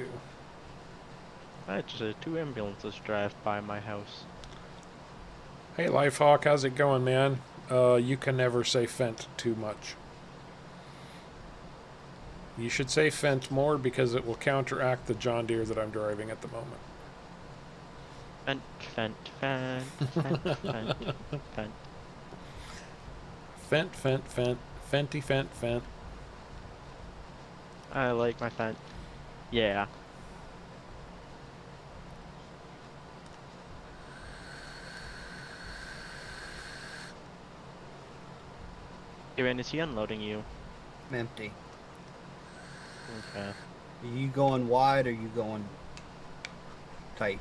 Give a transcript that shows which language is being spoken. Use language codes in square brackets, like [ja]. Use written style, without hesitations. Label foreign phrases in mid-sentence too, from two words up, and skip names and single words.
[en] I had just 2 ambulances drive by my house. Hey, Lifehawk, how's it going, man? You can never say Fent too much. You should say Fent more because it will counteract the John Deere that I'm driving at the moment. Fent, fent, fent, fent, fent, fent. Fent, fent, fent. Fenty, fent, fent. I like my fent. Yeah. Kieran, is he unloading you? I'm empty. Okay. Are you going wide or are you going tight.